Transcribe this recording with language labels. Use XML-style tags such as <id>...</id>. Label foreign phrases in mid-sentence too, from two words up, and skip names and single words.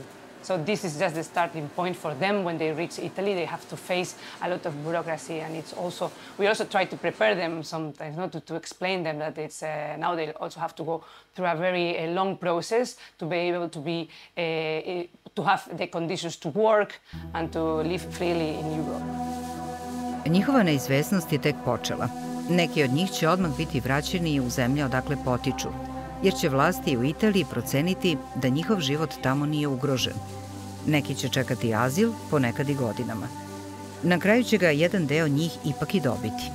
<en>So this is just the starting point for them. When they reach Italy, they have to face a lot of bureaucracy, and it's also, we also try to prepare them sometimes, not to explain them that it's now they also have to go through a very long process to be able to be to have the conditions to work and to live freely in Europe.</en> <sr>Njihova neizvesnost je tek počela. Neki od njih će odmah biti vraćeni u zemlje odakle potiču, jer će vlasti u Italiji proceniti da njihov život tamo nije ugrožen. Neki će čekati azil, ponekad i godinama. Na kraju će ga jedan deo njih ipak i dobiti.</sr>